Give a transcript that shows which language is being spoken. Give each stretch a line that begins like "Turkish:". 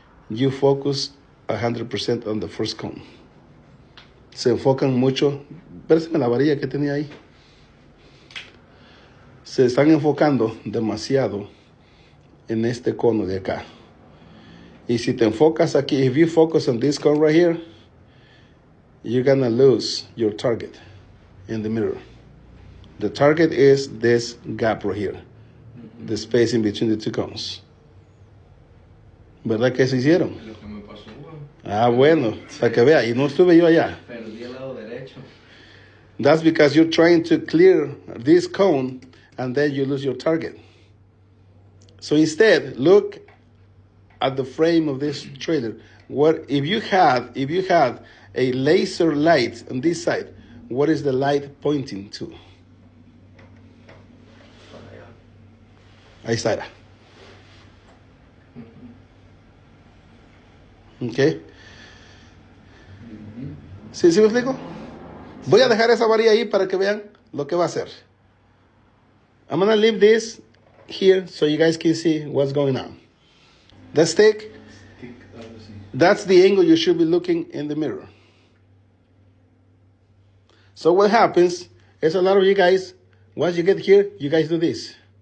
English: You focus 100% on the first cone.
Spanish: Se enfocan mucho. Préstame la varilla que tenía ahí. Se están enfocando demasiado en este cono de acá. Y si te enfocas aquí,
English: if you focus on this cone right here, you're gonna lose your target in the mirror. The target is this gap right here, the space in between the two cones.
Spanish: ¿Verdad que eso hicieron? Lo que me pasó, Bueno, para que vea, y no estuve yo allá. Perdí el lado derecho.
English: That's because you're trying to clear this cone and then you lose your target. So instead, look at the frame of this trailer. What if you had a laser light on this side? What is the light pointing to?
Spanish: Ahí está.
English: Okay.
Spanish: ¿Sí me explico? Voy a dejar esa varilla ahí para que vean lo que va a hacer.
English: I'm gonna leave this here so you guys can see what's going on. The stick, that's the angle you should be looking in the mirror. So what happens is a lot of you guys, once you get here, you guys do this.